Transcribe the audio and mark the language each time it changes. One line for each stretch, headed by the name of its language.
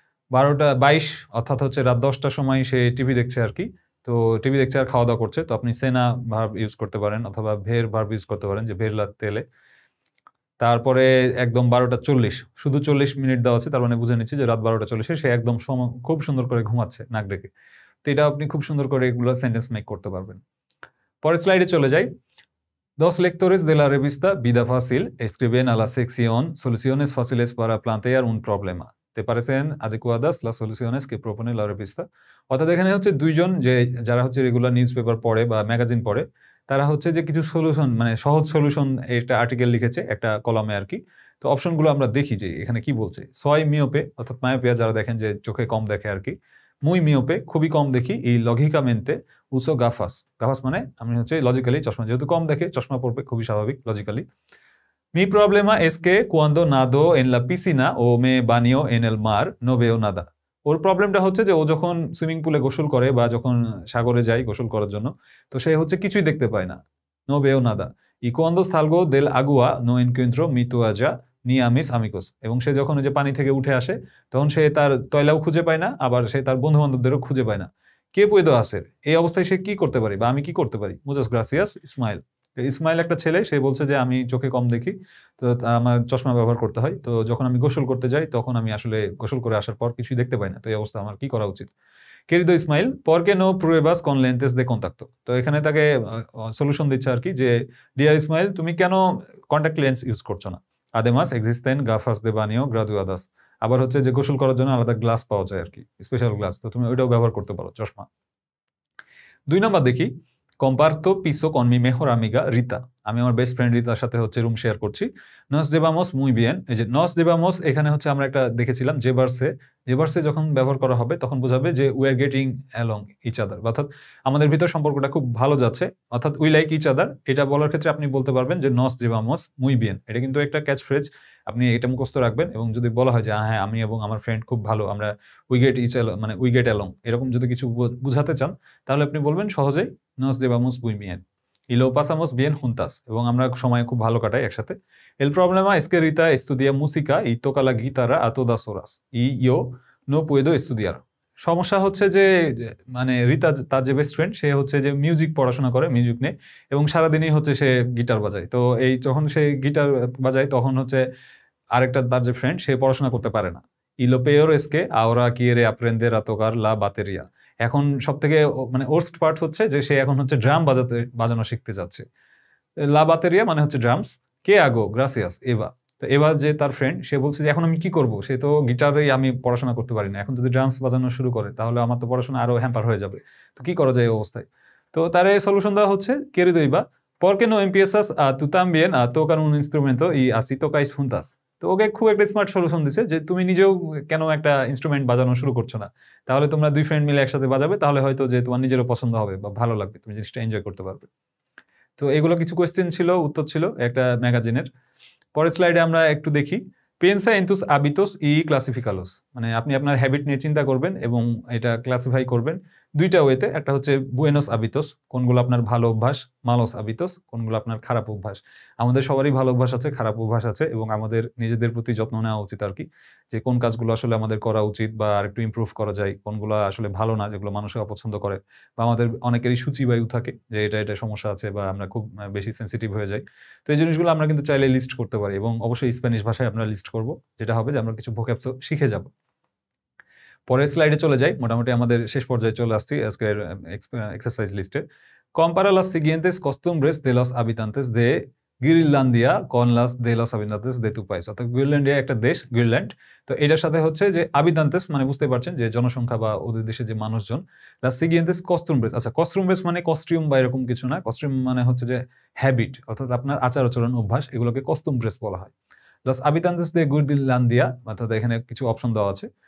Bangla: 12টা 22 অর্থাৎ হচ্ছে রাত 10টার সময় সে টিভি দেখছে আর কি, তো টিভি দেখছে আর খাওয়া দাওয়া করছে, তো আপনি সেনা ভার্ব ইউজ করতে পারেন অথবা ভের ভার্ব ইউজ করতে পারেন, যে ভের তেলে। তারপরে একদম 12টা 40, শুধু 40 মিনিট দেওয়া আছে, তার মানে বুঝে নিচ্ছি যে রাত 12টা 40-এ সে একদম খুব সুন্দর করে ঘুমাচ্ছে নাক ডেকে। তো এটা আপনি খুব সুন্দর করে এগুলো সেন্টেন্স মেক করতে পারবেন। পরের স্লাইডে চলে যাই।
Spanish: Dos lectores de la revista Vida Fácil escriben a la sección Soluciones fáciles para plantear un problema. ¿Te parecen adecuadas las soluciones que propone la revista?
Bangla: অর্থাৎ এখানে হচ্ছে দুইজন যে যারা হচ্ছে রেগুলার নিউজ পেপার পড়ে বা ম্যাগাজিন পড়ে, তারা হচ্ছে যে কিছু সলিউশন মানে সহজ সলিউশন একটা আর্টিকেল লিখেছে একটা কলামে আর কি। তো অপশনগুলো আমরা দেখি যে এখানে কি বলছে। সয় মিওপে অর্থাৎ মায়োপিয়া, যারা দেখেন যে চোখে কম দেখে আর কি, মুই মিওপে খুবই কম দেখি, এই লজিকামেন্তে উসো গাফাস, গাফাস মানে আমি হচ্ছে লজিক্যালি চশমা, যেহেতু কম দেখে চশমা পড়বে, খুবই স্বাভাবিক logically.
Spanish: মি প্রবলেমা es que cuando nado en la piscina o me baño en el mar no veo nada.
Bangla: ওর প্রবলেমটা হচ্ছে যে ও যখন সুইমিং পুলে গোসল করে বা যখন সাগরে যায় গোসল করার জন্য, তো সে হচ্ছে কিছুই দেখতে পায় না,
Spanish: no veo nada. Y cuando salgo del agua no encuentro mi toalla ni a mis amigos.
Bangla: এবং সে যখন ওই যে পানি থেকে উঠে আসে, তখন সে তার তয়লাও খুঁজে পায় না, আবার সে তার বন্ধু বান্ধবদেরও খুঁজে পায় না। কে পুয়েদো আসের, এই অবস্থায় সে কি করতে পারে বা আমি কি করতে পারি? মুজাস গ্রাসিয়াস, স্মাইল। ইসমাইল একটা ছেলে, সে বলছে যে আমি চোখে কম দেখি, তো আমার চশমা ব্যবহার করতে হয়। তো যখন আমি গোসল করতে যাই তখন আমি আসলে গোসল করে আসার পর কিছুই দেখতে পাই না। তো এই অবস্থা আমার কি করা উচিত?
Spanish: Querido Ismail, ¿por qué no pruebas con lentes de contacto?
Bangla: তো এখানে তাকে সলিউশন দিচ্ছে আর কি যে ডিয়ার ইসমাইল, তুমি কেন কন্টাক্ট লেন্স ইউজ করছো না?
Spanish: Además existen gafas de baño graduadas.
Bangla: আবার হচ্ছে যে গোসল করার জন্য আলাদা গ্লাস পাওয়া যায় আর কি, স্পেশাল গ্লাস। তো তুমি ওইটাও ব্যবহার করতে পারো, চশমা। 2 নাম্বার দেখি,
Spanish: comparto piso con mi mejor amiga Rita.
Bangla: আমি আমার বেস্ট ফ্রেন্ড রিতার সাথে হচ্ছে রুম শেয়ার করছি।
Spanish: Nos llevamos muy bien.
Bangla: এই যে
Spanish: nos llevamos
Bangla: এখানে হচ্ছে আমরা একটা দেখেছিলাম জেবারসে। জেবারসে যখন ব্যবহার করা হবে তখন বোঝাবে যে
English: we are getting along each other,
Bangla: অর্থাৎ আমাদের ভিতর সম্পর্কটা খুব ভালো যাচ্ছে, অর্থাৎ
English: we like each other।
Bangla: এটা বলার ক্ষেত্রে আপনি বলতে পারবেন যে
Spanish: nos llevamos muy bien।
Bangla: এটা কিন্তু একটা ক্যাচ ফ্রেজ, আপনি এটা মুখস্থ রাখবেন। এবং যদি বলা হয় যে হ্যাঁ আমি এবং আমার ফ্রেন্ড খুব ভালো, আমরা
English: we get each along,
Bangla: মানে
English: we get along,
Bangla: এরকম যদি কিছু বুঝাতে চান তাহলে আপনি বলবেন সহজেই
Spanish: nos llevamos muy bien y lo pasamos bien juntas,
Bangla: এবং আমরা সময় খুব ভালো কাটাই একসাথে।
Spanish: El problema es que Rita estudia música y toca la guitarra a todas horas y yo no puedo estudiar.
Bangla: সমস্যা হচ্ছে যে মানে রিতা তার যে বেস্ট ফ্রেন্ড, সে হচ্ছে যে মিউজিক পড়াশোনা করে, মিউজিক নিয়ে, এবং সারাদিনই হচ্ছে সে গিটার বাজায়। তো এই যখন সে গিটার বাজায় তখন হচ্ছে আরেকটা তার যে ফ্রেন্ড, সে পড়াশোনা করতে পারে না।
Spanish: Y lo peor es que ahora quiere aprender a tocar la batería.
Bangla: এখন সব থেকে মানে ওর্স্ট পার্ট হচ্ছে যে সে এখন হচ্ছে ড্রাম বাজানো শিখতে যাচ্ছে। লা বাতেরিয়া মানে হচ্ছে ড্রামস। কে আগো গ্রাসিয়াস এভা। তো এভা যে তার ফ্রেন্ড, সে বলছে যে এখন আমি কি করব, সে তো গিটারেই আমি পড়াশোনা করতে পারি না, এখন যদি ড্রামস বাজানো শুরু করে তাহলে আমার তো পড়াশোনা আরো হ্যাম্পার হয়ে যাবে। তো কি করা যায় এই অবস্থায়? তো তার এই সলিউশন দেওয়া হচ্ছে
Spanish: querido Iva, ¿por qué no empiezas a tú también a tocar un instrumento y así tocáis juntas?
Bangla: তো ওকে খুব একটা স্মার্ট সলিউশন দিচ্ছে যে তুমি নিজেও কেন একটা ইনস্ট্রুমেন্ট বাজানো শুরু করছো না, তাহলে তোমরা দুই ফ্রেন্ড মিলে একসাথে বাজাবে, তাহলে হয়তো যে তোমার নিজেরও পছন্দ হবে বা ভালো লাগবে, তুমি জিনিসটা এনজয় করতে পারবে। তো এগুলো কিছু কোয়েশ্চেন ছিল, উত্তর ছিল একটা ম্যাগাজিনের। পরের স্লাইডে আমরা একটু দেখি, পিয়েন্সা ইন তুস
Spanish: hábitos y clasificalos,
Bangla: মানে আপনি আপনার হ্যাবিট নিয়ে চিন্তা করবেন এবং এটা ক্লাসিফাই করবেন দুইটা ওয়েতে। একটা হচ্ছে বুয়েনোস hábitos, কোনগুলো আপনার ভালো অভ্যাস, মালোস hábitos, কোনগুলো আপনার খারাপ অভ্যাস। আমাদের সবারই ভালো অভ্যাস আছে, খারাপ অভ্যাস আছে, এবং আমাদের নিজেদের প্রতি যত্ন নেওয়া উচিত আর কি, যে কোন কাজগুলো আসলে আমাদের করা উচিত বা আরেকটু ইমপ্রুভ করা যায়, কোনগুলো আসলে ভালো না, যেগুলো মানুষের অপছন্দ করে, বা আমাদের অনেকেরই সূচিবায়ু থাকে যে এটা সমস্যা আছে বা আমরা খুব বেশি সেন্সিটিভ হয়ে যাই। তো এই জিনিসগুলো আমরা কিন্তু চাইলে লিস্ট করতে পারি, এবং অবশ্যই স্প্যানিশ ভাষায় আমরা লিস্ট করব, যেটা হবে যে আমরা কিছু ভোক্যাবস শিখে যাব। পরের স্লাইডে চলে যাই, মোটামুটি আমাদের শেষ পর্যায়ে চলে আসছি আজকের এক্সারসাইজ লিস্টে।
Spanish: Compara las siguientes costumbres de los habitantes de গ্রিনল্যান্ডিয়া con las de los habitantes de tu país।
Bangla: অর্থাৎ গ্রিনল্যান্ডিয়া একটা দেশ, গ্রিনল্যান্ড। তো এটার সাথে হচ্ছে যে habitantes মানে বুঝতে পারছেন যে জনসংখ্যা বা ওদের দেশে যে মানুষজন। las siguientes costumbres, আচ্ছা costumbres মানে কস্টিউম বা এরকম কিছু না, কস্টিউম মানে হচ্ছে যে হ্যাবিট, অর্থাৎ আপনার আচার আচরণ অভ্যাস, এগুলোকে costumbres বলা হয়। los habitantes de গ্রিনল্যান্ডিয়া, অর্থাৎ এখানে কিছু অপশন দেওয়া আছে।